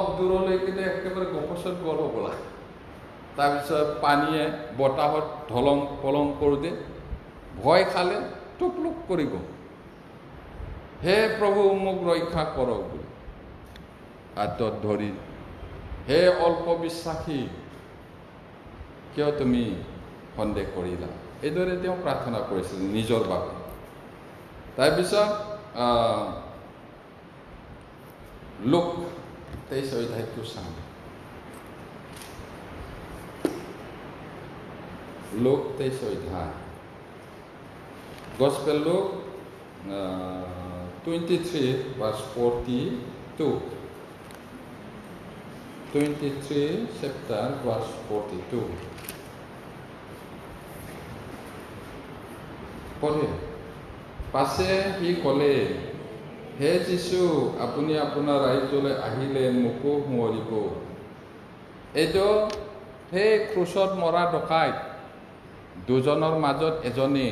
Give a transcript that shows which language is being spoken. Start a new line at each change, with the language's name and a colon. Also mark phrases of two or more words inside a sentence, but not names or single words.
Assamese: দূৰলৈ কিন্তু একেবাৰে গপচত গ'ল হ'বলা তাৰপিছত পানীয়ে বতাহত ঢলং পলং কৰোঁতে ভয় খালে টুকলুক কৰিব হে প্ৰভু মোক ৰক্ষা কৰক বুলি হাতত ধৰি হে অল্প বিশ্বাসী কিয় তুমি সন্দেহ কৰিলা এইদৰে তেওঁ প্ৰাৰ্থনা কৰিছিল নিজৰ বাবে তাৰপিছত লোক 23 অধ্যায়টো চাওঁ লোক 23 অধ্যায় Gospel Luke 23 verse 42 23
English: chapter verse
Assamese: 42 পঢ়ে পাছে সি ক'লে হে যীশু আপুনি আপোনাৰ ৰাজ্যলৈ আহিলে মোকো সুঁৱৰিব এইটো সেই ক্ৰুচত মৰা ডকাইত দুজনৰ মাজত এজনে